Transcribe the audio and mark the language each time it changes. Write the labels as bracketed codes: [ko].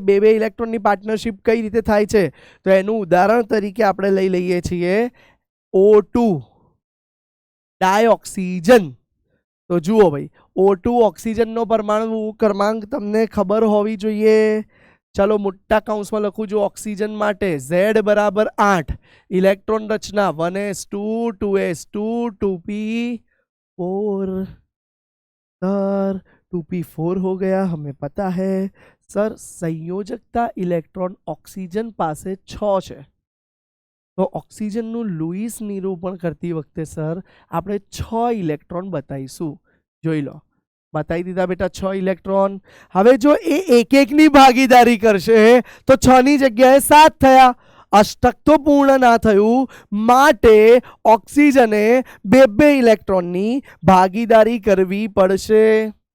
[gu] બે બે ઇલેક્ટ્રોનની પાર્ટનરશિપ કઈ રીતે થાય છે? તો એનું ઉદાહરણ તરીકે આપણે લઈ લઈએ છીએ O2 ડાયોક્સિજન. તો જુઓ ભાઈ, O2 ઓક્સિજનનો પરમાણુ ક્રમાંક તમને ખબર હોવી જોઈએ. ચલો મોટા કૌંસમાં લખું છું ઓક્સિજન માટે Z બરાબર 8. [hi] इलेक्ट्रॉन रचना 1s2 2s2 2p4 sir 2p4 हो गया, हमें पता है सर. [gu] संयोजकता इलेक्ट्रॉन ऑक्सीजन पासे 6 છે. તો ઓક્સિજનનું લુઈસ નિરૂપણ કરતી વખતે સર આપણે 6 ઇલેક્ટ્રોન બતાવીશું. જોઈ લો, બતાવી દીધા બેટા 6 ઇલેક્ટ્રોન. હવે જો એ એક એકની ભાગીદારી કરશે તો 6 ની જગ્યાએ 7 થયા. અષ્ટક તો પૂર્ણ ના થયું, માટે ઓક્સિજને બે બે ઇલેક્ટ્રોનની ભાગીદારી કરવી પડશે.